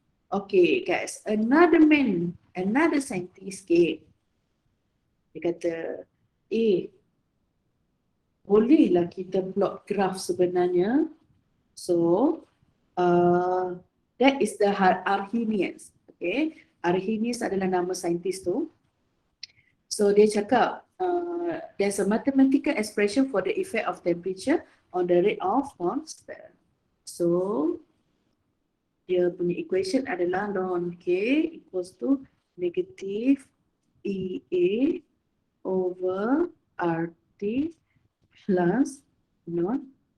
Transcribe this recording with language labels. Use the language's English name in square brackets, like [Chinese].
[English] Okay guys, another scientist came. [Malay] Dia kata, bolehlah kita plot graph sebenarnya. [English] So, that is the Arrhenius. [Malay] Okay, Arrhenius adalah nama saintis tu. [English] So [Malay] dia cakap [English] there's a mathematical expression for the effect of temperature on the rate of constant. So [Malay] dia punya [English] equation [Malay] adalah [English] ln K equals to negative EA over RT plus ln.